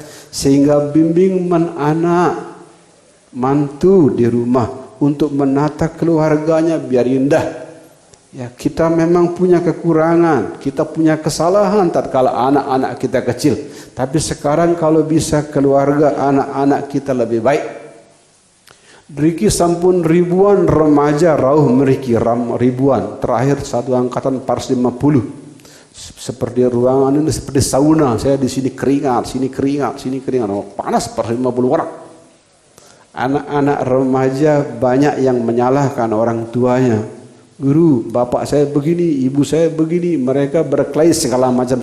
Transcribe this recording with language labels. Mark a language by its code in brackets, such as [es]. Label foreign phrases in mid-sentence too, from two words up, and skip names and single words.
[id] Sehingga bimbing anak mantu di rumah untuk menata keluarganya biar indah. Ya, kita memang punya kekurangan, kita punya kesalahan tatkala anak-anak kita kecil. Tapi sekarang kalau bisa keluarga anak-anak kita lebih baik. [ban] Riki sampun ribuan remaja rauh meriki ribuan. [id] Terakhir satu angkatan 450. Seperti ruangan ini seperti sauna. Saya di sini keringat, sini keringat, sini keringat. Oh, panas 450 orang. Anak-anak remaja banyak yang menyalahkan orang tuanya. Guru, bapak saya begini, ibu saya begini, mereka berkelahi segala macam.